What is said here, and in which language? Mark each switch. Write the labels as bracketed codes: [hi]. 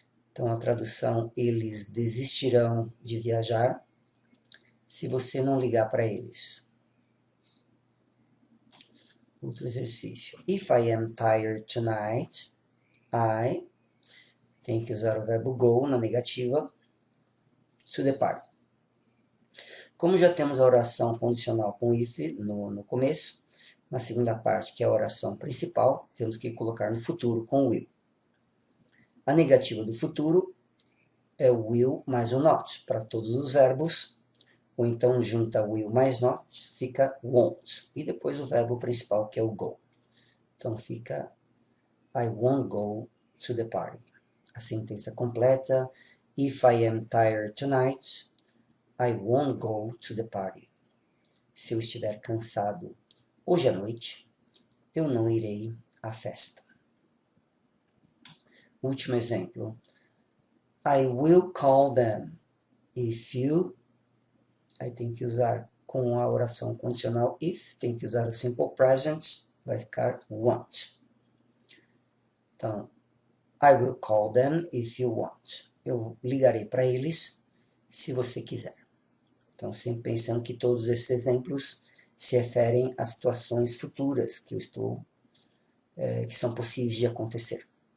[pt] Então a tradução, eles desistirão de viajar se você não ligar para eles. Outro exercício. [en] If I am tired tonight, I... [pt] Tem que usar o verbo go na negativa. [en] To the party. [pt] Como já temos a oração condicional com if no começo, na segunda parte, que é a oração principal, temos que colocar no futuro com will. A negativa do futuro é o will mais o not, para todos os verbos, ou então junta will mais not, fica won't. E depois o verbo principal, que é o go. Então fica [en] I won't go to the party. [pt] A sentença completa: [en] If I am tired tonight, I won't go to the party. [pt] Se eu estiver cansado hoje à noite, eu não irei à festa. Último exemplo. [en] I will call them if you... [pt] Aí tem que usar com a oração condicional if, tem que usar o simple present, vai ficar want. [en] Então, I will call them if you want. [pt] Eu ligarei para eles se você quiser. Então, sempre pensando que todos esses exemplos se referem a situações futuras que são possíveis de acontecer.